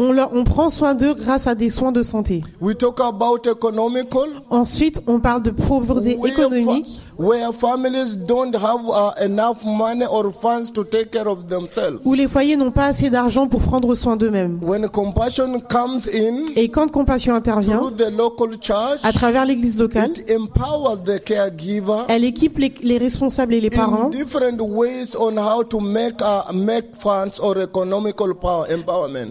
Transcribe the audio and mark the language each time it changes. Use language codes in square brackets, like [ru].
[fr] On prend soin d'eux grâce à des soins de santé. [en] We talk about economical. [fr] Ensuite, on parle de pauvreté économique. [en] Where families don't have enough money or funds to take care of themselves. [fr] Où les foyers n'ont pas assez d'argent pour prendre soin d'eux-mêmes. [en] When compassion comes in, [fr] et quand Compassion intervient, [en] through the local church, [fr] à travers l'église locale, [en] it empowers the caregiver, [fr] elle équipe les responsables et les parents, [en] in different ways on how to make funds or economical power empowerment.